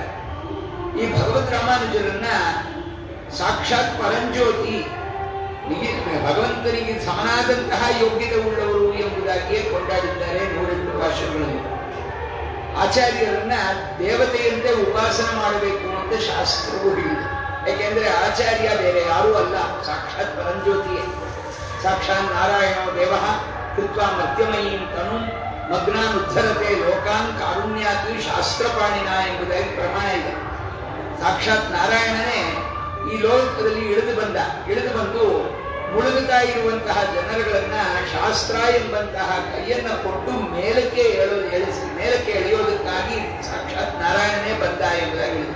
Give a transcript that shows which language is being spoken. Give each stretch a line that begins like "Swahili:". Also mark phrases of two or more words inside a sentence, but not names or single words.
Kannada: ಈ ಭಗವದ್ ರಾಮಾನುಜರನ್ನ ಸಾಕ್ಷಾತ್ ಪರಂಜ್ಯೋತಿ, ಭಗವಂತನಿಗೆ ಸಮನಾದಂತಹ ಯೋಗ್ಯತೆ ಉಳ್ಳವರು ಎಂಬುದಾಗಿಯೇ ಕೊಂಡಾಡಿದ್ದಾರೆ 108 ಭಾಷೆಗಳಲ್ಲಿ. ಆಚಾರ್ಯರನ್ನ ದೇವತೆಯಂತೆ ಉಪಾಸನೆ ಮಾಡಬೇಕು ಅಂತ ಶಾಸ್ತ್ರವು ಹೇಳಿದೆ. ಯಾಕೆಂದ್ರೆ ಆಚಾರ್ಯ ಬೇರೆ ಯಾರೂ ಅಲ್ಲ, ಸಾಕ್ಷಾತ್ ಪರಂಜ್ಯೋತಿಯೇ.
Sanskrit: ಸಾಕ್ಷಾತ್ ನಾರಾಯಣೋ ದೇವ ಕೃತ್ವ ಮಧ್ಯಮಯೀಂ ತನು ಮಗ್ನಾನ್ ಉದ್ಧರತೆ ಲೋಕಾನ್ ಕಾರುಣ್ಯಾತಿ ಶಾಸ್ತ್ರಪಾಣಿನ
Kannada: ಎಂಬುದಾಗಿ ಪ್ರಮಾಣ ಇದೆ. ಸಾಕ್ಷಾತ್ ನಾರಾಯಣನೇ ಈ ಲೋಕದಲ್ಲಿ ಇಳಿದು ಬಂದು ಮುಳುಗುತ್ತಾ ಇರುವಂತಹ ಜನರುಗಳನ್ನ ಶಾಸ್ತ್ರ ಎಂಬಂತಹ ಕೈಯನ್ನ ಕೊಟ್ಟು ಮೇಲಕ್ಕೆ ಎಳೆಯೋದಕ್ಕಾಗಿ ಸಾಕ್ಷಾತ್ ನಾರಾಯಣನೇ ಬಂದ ಎಂಬುದಾಗಿ ಹೇಳಿದರು.